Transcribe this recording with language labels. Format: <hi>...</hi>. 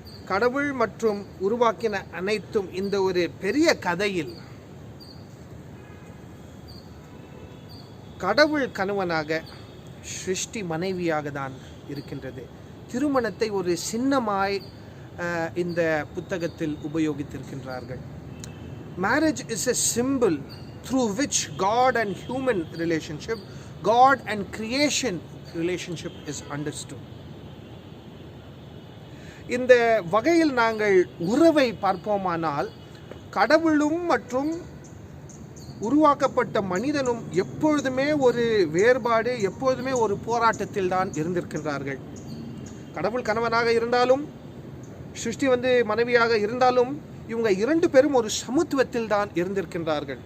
<ta>கடவுள் மற்றும் உருவாக்கின அனைத்தும் இந்த ஒரு பெரிய கதையில் கடவுள் கணவனாக, சிருஷ்டி மனைவியாக தான் இருக்கின்றது. திருமணத்தை ஒரு சின்னமாய் இந்த புத்தகத்தில் உபயோகித்திருக்கின்றார்கள்.</ta> <en>Marriage is a symbol through which God and human relationship, God and creation relationship is understood.</en> <ta>இந்த வகையில் நாங்கள் உறவை பார்ப்போமானால், கடவுளும் மற்றும் உருவாக்கப்பட்ட மனிதனும் எப்பொழுதுமே ஒரு வேறுபாடு, எப்பொழுதுமே ஒரு போராட்டத்தில் தான் இருந்திருக்கின்றார்கள். கடவுள் கணவனாக இருந்தாலும், சிருஷ்டி மனைவியாக இருந்தாலும், இவங்க இரண்டு பேரும் ஒரு சமத்துவத்தில் தான் இருந்திருக்கின்றார்கள்.</ta>